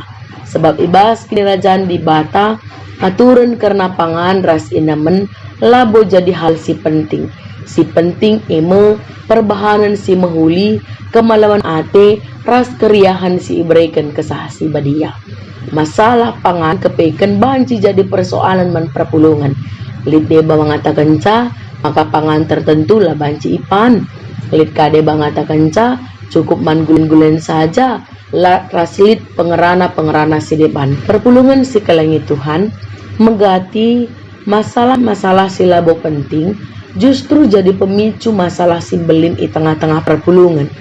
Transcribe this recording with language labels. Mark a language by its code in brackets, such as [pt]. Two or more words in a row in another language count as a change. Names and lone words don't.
[btx] Sebab ibas kerajaan di bata aturan karena pangan ras inamen labo jadi hal si penting. Si penting eme perbahanan si mahuli kemalawan ate ras keriahan si ibrekan kesah si badia. Masalah pangan kepeken banci jadi persoalan man perpulungan. Lid deba mengatakan ca maka pangan tertentu lah banci ipan. Lid kade mengatakan ca cukup man gulen-gulen saja la raslit pengerana si depan. Perpulungan si kelengi Tuhan megati masalah-masalah si labo penting justru jadi pemicu masalah si belin di tengah-tengah perpulungan.